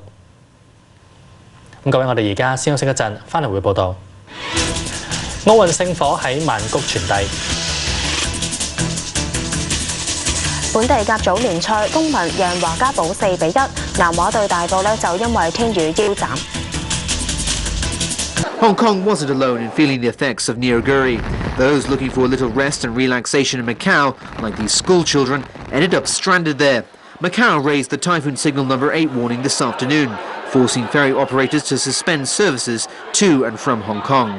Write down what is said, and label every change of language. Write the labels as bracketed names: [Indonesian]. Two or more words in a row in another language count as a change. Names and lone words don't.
[Cantonese] 各位，我哋而家先休息一陣，翻嚟會報道。奧運聖火喺曼谷傳遞。本地甲組聯賽，公民贏華家堡4-1，南華對大埔就因為天雨腰斬。 [English] Hong Kong wasn't alone in feeling the effects of Niroguri. Those looking for a little rest and relaxation in Macau, like these school children, ended up stranded there. Macau raised the typhoon signal number 8 warning this afternoon, forcing ferry operators to suspend services to and from Hong Kong.